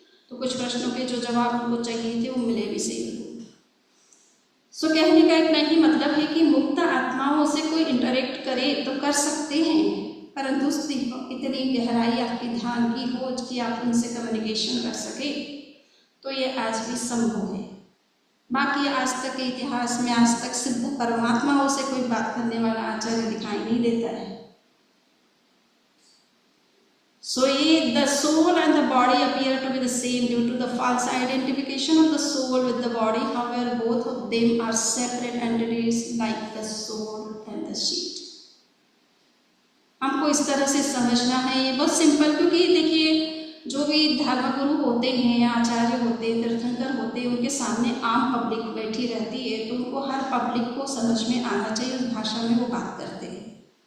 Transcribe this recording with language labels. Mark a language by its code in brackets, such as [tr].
[hi] तो कुछ प्रश्नों के जो जवाब उनको चाहिए थे वो मिले भी सही। सो कहने का इतना ही मतलब है कि मुक्त आत्माओं से कोई इंटरेक्ट करे तो कर सकते हैं, परंतु इतनी गहराई आपकी ध्यान की हो कि आप उनसे कम्युनिकेशन कर सके, तो ये आज भी संभव है। बाकी आज तक के इतिहास में आज तक सिद्ध परमात्माओं से कोई बात करने वाला आचार्य दिखाई नहीं देता है। [en] So the soul and the body appear to be the same due to the false identification of the soul with the body. However, both of them are separate entities like the soul and the sheet. [hi] हमको इस तरह से समझना है, ये बहुत simple, क्योंकि देखिए जो भी धर्मगुरु होते हैं या आचार्य होते हैं, तीर्थंकर होते हैं, उनके सामने आम पब्लिक बैठी रहती है, तो उनको हर पब्लिक को समझ में आना चाहिए उस भाषा में वो बात करते हैं।